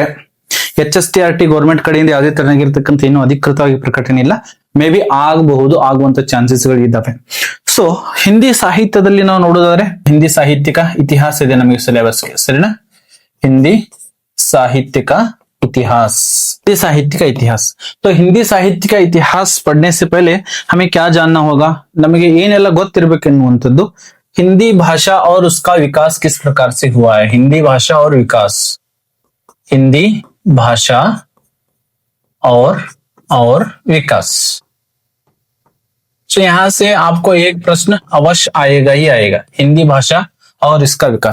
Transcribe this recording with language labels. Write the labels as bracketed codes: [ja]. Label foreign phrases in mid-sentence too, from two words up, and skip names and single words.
[kn] HSTRT ಗೌರ್ಮೆಂಟ್ ಕಡೆಯಿಂದ ಯಾವುದೇ ತರನಾಗಿರ್ತಕ್ಕಂಥ ಏನು ಅಧಿಕೃತವಾಗಿ ಪ್ರಕಟಣೆ ಇಲ್ಲ, [en] may be [kn] ಆಗಬಹುದು, ಆಗುವಂತ ಚಾನ್ಸಸ್ ಗಳಿದ್ದಾವೆ। ಸೊ ಹಿಂದಿ ಸಾಹಿತ್ಯದಲ್ಲಿ ನಾವು ನೋಡೋದಾದ್ರೆ ಹಿಂದಿ ಸಾಹಿತ್ಯಿಕ ಇತಿಹಾಸ ಇದೆ ನಮಗೆ ಸಿಲೆಬಸ್, ಸರಿನಾ? ಹಿಂದಿ ಸಾಹಿತ್ಯಿಕ [hi] इतिहास, हिंदी साहित्य का इतिहास। तो हिंदी साहित्य का इतिहास पढ़ने से पहले हमें क्या जानना होगा, [kn] नಮಗೆ ಏನೆಲ್ಲ ಗೊತ್ತಿರಬೇಕೆನ್ನುವಂಥದ್ದು [hi] हिंदी भाषा और उसका विकास किस प्रकार से हुआ है। हिंदी भाषा और विकास, हिंदी भाषा और विकास। तो यहां से आपको एक प्रश्न अवश्य आएगा ही आएगा, हिंदी भाषा और इसका विकास।